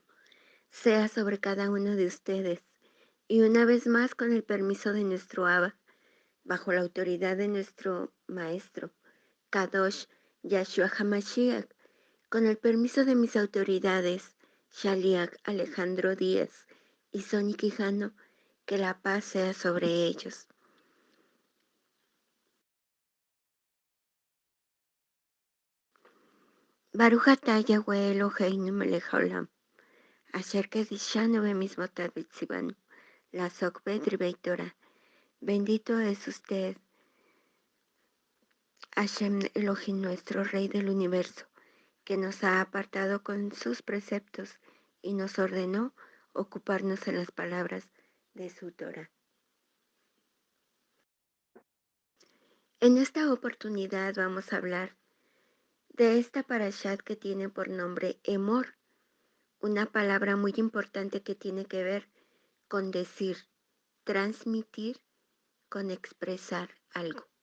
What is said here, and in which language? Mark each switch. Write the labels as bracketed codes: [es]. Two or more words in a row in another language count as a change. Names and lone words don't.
[es] sea sobre cada uno de ustedes, y una vez más con el permiso de nuestro Abba, bajo la autoridad de nuestro Maestro, Kadosh Yahshua HaMashiach, con el permiso de mis autoridades, Shaliach Alejandro Díaz y Sonia Quijano, que la paz sea sobre ellos. [he] ברוך אתה יהוה אלוהינו מלך העולם, אשר קדשנו במצוותיו וציונו, לעסוק בדברי תורה. [es] Bendito es usted, [he] השם אלוהים, [es] nuestro Rey del Universo, que nos ha apartado con sus preceptos y nos ordenó ocuparnos en las palabras de su Torah. En esta oportunidad vamos a hablar de esta parashat que tiene por nombre Emor, una palabra muy importante que tiene que ver con decir, transmitir, con expresar algo.